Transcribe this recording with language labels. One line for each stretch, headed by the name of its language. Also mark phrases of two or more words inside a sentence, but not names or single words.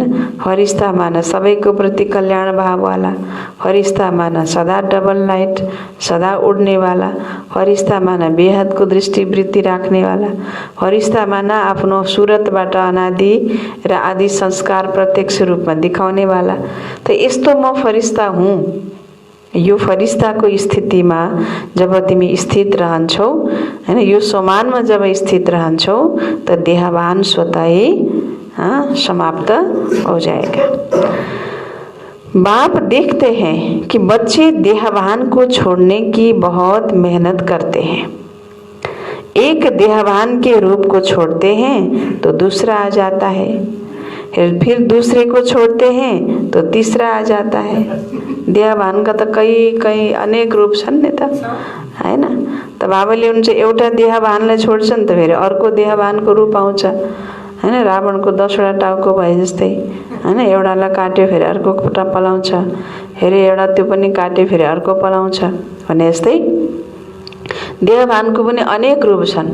Nepali: फरिश्ता माना सबैको प्रति कल्याण भाववाला, फरिश्ता माना सदा डबल लाइट, सदा उड्नेवाला, फरिश्ता माना बेहदको दृष्टिवृत्ति राख्नेवाला, फरिश्ता माना आफ्नो सुरतबाट अनादि र आदि संस्कार प्रत्यक्ष रूपमा देखाउनेवाला। त यस्तो म फरिश्ता हुँ। यो फरिश्ताको स्थितिमा जब तिमी स्थित रहन्छौ हैन, यो सोमानमा जब स्थित रहन्छौ त देहभान स्वतः समाप्त
Hindi: हो जाएगा। बाप देखते हैं कि बच्चे देहभान को छोड़ने की बहुत मेहनत करते हैं। एक देहभान के रूप को छोड़ते हैं तो दूसरा आ जाता है, फिर दूसरे को छोड़ते हैं तो तीसरा आ जाता है।
Nepali: देहभान का त कई अनेक रूप छन् नि त हैन। त बाबाले हुन्छ एउटा देहभानलाई छोड्छन् त फेरि अर्को देहभानको रूप आउँछ हैन। रावणको 10वटा टाउको भए जस्तै हैन, एउटालाई काट्यो फेरि अर्को पलाउँछ, फेरि एउटा त्यो पनि काट्यो फेरि अर्को पलाउँछ भने जस्तै देहभानको पनि अनेक रूप छन्।